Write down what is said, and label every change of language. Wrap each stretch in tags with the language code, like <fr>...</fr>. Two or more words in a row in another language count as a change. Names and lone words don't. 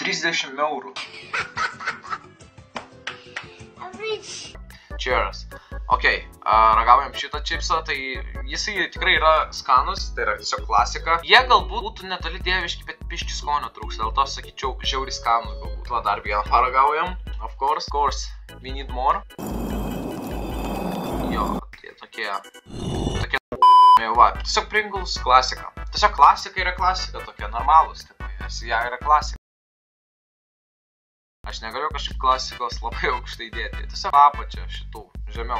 <lt>30 eurų. Cheers. Ok, ragaujam šitą čipsą, tai jisai tikrai yra skanus, tai yra tiesiog klasika. Jie galbūt būtų netoli dieviški, bet biški skonio trūks, dėl to sakyčiau žiauriai skanus galbūt. Va, dar vieną paragaujam,</lt> <en>of course, we need more.</en> <lt>Jo, tokie, va, tiesiog Pringles klasika. Tiesiog klasika yra klasika, tokie normalūs, nes jie yra klasika. Aš negaliu kažkaip klasikos labai aukštai dėti, tiesiog apačia šitų, žemiau.</lt>